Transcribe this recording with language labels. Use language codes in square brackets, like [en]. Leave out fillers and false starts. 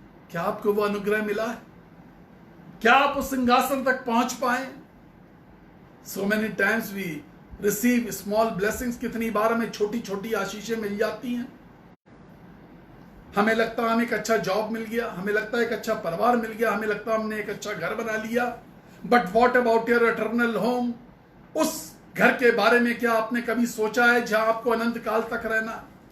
[hi] क्या आपको वो अनुग्रह मिला है? क्या आप उस सिंहासन तक पहुंच पाए? [en] So many times we receive small blessings. [hi] कितनी बार हमें छोटी छोटी आशीषें मिल जाती हैं। हमें लगता है हमें एक अच्छा जॉब मिल गया, हमें लगता है एक अच्छा परिवार मिल गया, हमें लगता है हमने एक अच्छा घर बना लिया। [en] But what about your eternal home? [hi] उस घर के बारे में क्या आपने कभी सोचा है जहां आपको अनंत काल तक रहना?